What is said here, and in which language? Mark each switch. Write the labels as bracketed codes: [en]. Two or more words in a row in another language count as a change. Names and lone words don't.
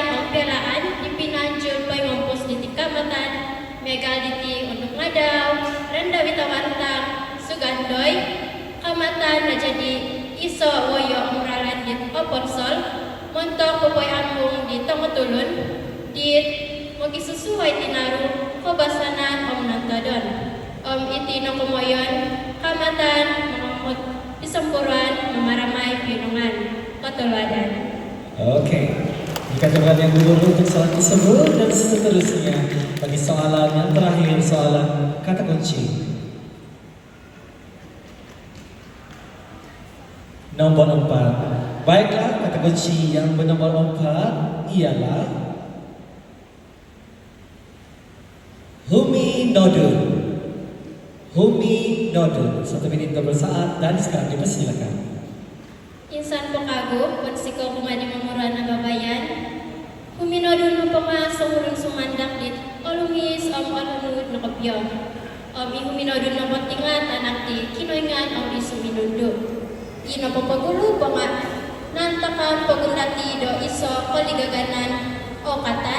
[dtp] o pelaan dipinanjul pay ngompos diti kamatan megal diti untuk ngadaw renda witawantang sugandoy kamatan na jadi iso uwayo muralan dit oponsol montok pupoy ambung di tongotulun dit magisusuhay tinaru kobasanan om nantodon om iti no kumoyon kamatan mamamot isampuran mamaramay pinungan katuladan. [ms] Oke. Berikan tepuk tangan yang dulu untuk soalan tersebut dan seterusnya. Bagi soalan yang terakhir, soalan kata kunci. Nomor 4. Baiklah, kata kunci yang bernomor 4 ialah Humi Nodun. Humi Nodun. 1 menit 12 saat dan sekarang dipersilakan. [dtp] Insan pengagum, bersiko pengadi memuran nababayan. Huminodun mapama sahurun sumandak dit, olumis alanud nakapyo. Huminodun nabatingan anak di kinoingan di suminundo. Ino papagulo pangat, nantakan pagundati do iso kaligaganan o katan.